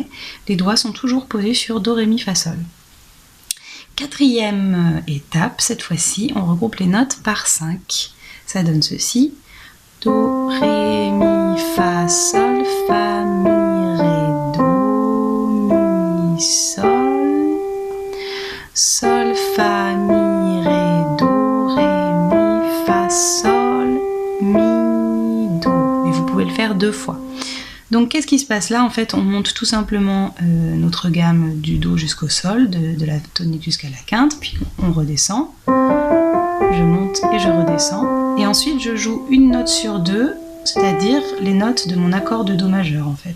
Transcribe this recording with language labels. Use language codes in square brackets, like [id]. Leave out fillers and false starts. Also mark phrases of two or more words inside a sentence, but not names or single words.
[fr] Les doigts sont toujours posés sur do, ré, mi, fa, sol. Quatrième étape, cette fois-ci, on regroupe les notes par 5. Ça donne ceci. Do, ré, mi, fa, sol, fa, mi, ré, do, mi, sol. Sol, fa, mi, ré, do, ré, mi, fa, sol, mi, le faire 2 fois. Donc qu'est-ce qui se passe là? En fait, on monte tout simplement notre gamme du do jusqu'au sol, de la tonique jusqu'à la quinte, puis on redescend, je monte et je redescends, et ensuite je joue une note sur 2, c'est-à-dire les notes de mon accord de do majeur en fait.